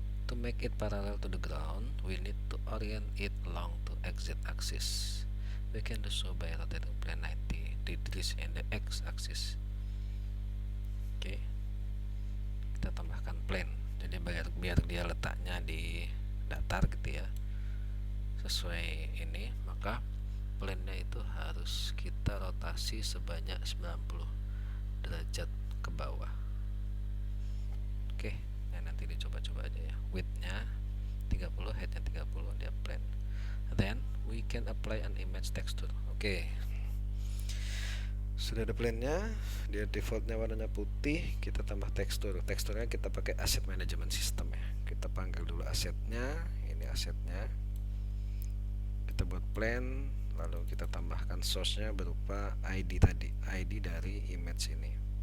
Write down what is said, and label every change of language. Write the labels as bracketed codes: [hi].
[en] To make it parallel to the ground, we need to orient it along to XZ axis. We can do so by rotating plane 90 degrees in the X axis. [id] Oke, kita tambahkan plane. Jadi biar dia letaknya di datar gitu ya, sesuai ini, maka plane-nya itu harus kita rotasi sebanyak 90 derajat ke bawah. Oke, nah nanti dicoba-coba aja ya. Width-nya 30, height-nya 30, dia plane. [en] Then we can apply an image texture. [id] Oke, sudah ada plane-nya, dia defaultnya warnanya putih. Kita tambah tekstur. Teksturnya kita pakai asset management system ya. Kita panggil dulu asetnya. Ini asetnya, kita buat plane, lalu kita tambahkan source-nya berupa ID tadi, ID dari image ini.